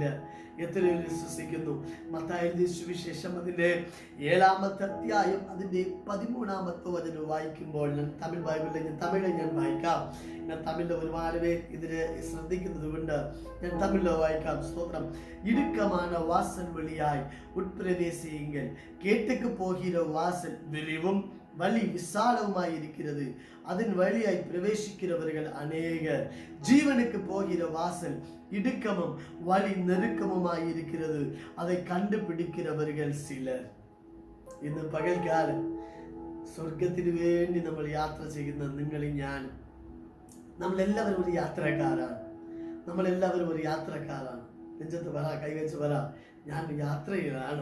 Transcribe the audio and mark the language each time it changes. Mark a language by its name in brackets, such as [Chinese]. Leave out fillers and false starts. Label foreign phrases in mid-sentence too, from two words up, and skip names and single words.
[Malayalam] എത്ര വിശ്വസിക്കുന്നു. മത്തായി സുവിശേഷം അതിൻ്റെ 7-ാമത്തെ അധ്യായം അതിൻ്റെ 13-ാമത്തെ വചനം വായിക്കുമ്പോൾ ഞാൻ തമിഴ് ബൈബിളിൽ ഞാൻ വായിക്കാം. ഞാൻ തമിഴിൽ ഒരുപാട് പേർ ഇതിന് ശ്രദ്ധിക്കുന്നത് കൊണ്ട് ഞാൻ തമിഴിൽ വായിക്കാം. സ്തോത്രം. [Tamil] ഇടുക്കமான வாசல் வழியாய் உட்பிரவேசியுங்கள், கேட்டுக்கு போகிற வாசல் விரிவும் வழி விசாலவுமாய் இருக்கிறது, அதன் வழியாய் பிரவேசிக்கிறவர்கள் அநேகர். ஜீவனுக்கு போகிற வாசல் இடுக்கமும் வழி நெருக்கமுமாய் இருக்கிறது, அதை കണ്ടുപിടിக்கிறവர்கள் சிலர். [Malayalam] ഇന്ന് പകൽക്കാലം സ്വർഗത്തിന് വേണ്ടി നമ്മൾ യാത്ര ചെയ്യുന്ന നിങ്ങളും ഞാനും നമ്മളെല്ലാവരും ഒരു യാത്രക്കാരാണ്. നെഞ്ചത്ത് പറ, കൈവച്ച് പറ, ഞാൻ യാത്രയിലാണ്.